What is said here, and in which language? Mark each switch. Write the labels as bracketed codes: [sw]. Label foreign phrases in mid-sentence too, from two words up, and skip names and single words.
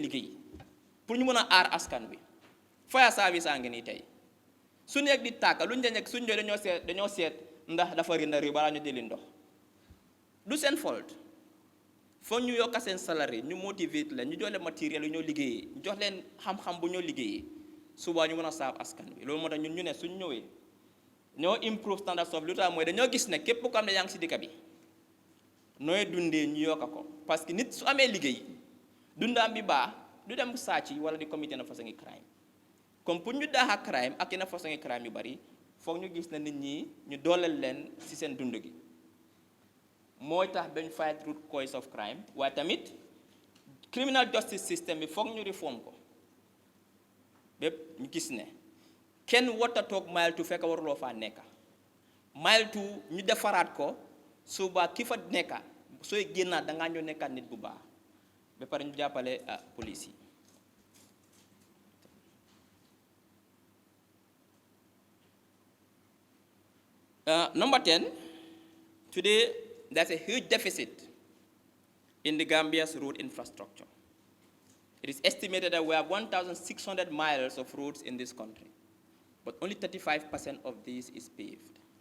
[wo] liggéey pour ñu mën a aar askan bi [en] fire service [wo] a ngi nii tey su nekk di tàkka luñ dañ nekk suñ ñëwee dañoo seet ndax dafa rinda ri balaa ñu deli ndox du seen faute foo ñu yokk seen salaire ñu motivate leen ñu jox leen matériel yu ñoo liggéeyee jox leen xam-xam bu ñoo liggéeyee suba ñu mën a saaf askan bi loolu moo tax ñun ñu ne suñ ñëwee ñoo [en] improve standards of living [wo] mooy dañoo gis ne képp ko xam ne yaa ngi si dëkk bi nooy dundee ñu yokk ko [fr] parce que [wo] nit su amee liggéey dundaam bi baax du dem sàcc wala di commettre na façon crime [fr] comme pour [wo] ñu daaxa crime ak yenn façon crime yu bari foog ñu gis na nit ñi ñu dooleel leen si seen dund gi mooy tax bañ [en] fight root cause of crime [wo] waaye tamit [en] criminal justice system [wo] bi foog ñu reform ko bépp ñu gis ne kenn warta toog [en] mile two [wo] fekk waruloo faa nekka [en] mile two [wo] ñu defaraat ko suba ki fa nekka sooy génnaat da ngaa ñëw nekkaat nit bu baax ba pare ñu jàppale police yi [en] number 10 today there's a huge deficit in the Gambia's road infrastructure. It is estimated that we have 1,600 miles of roads in this country, but only 35% of these is paved.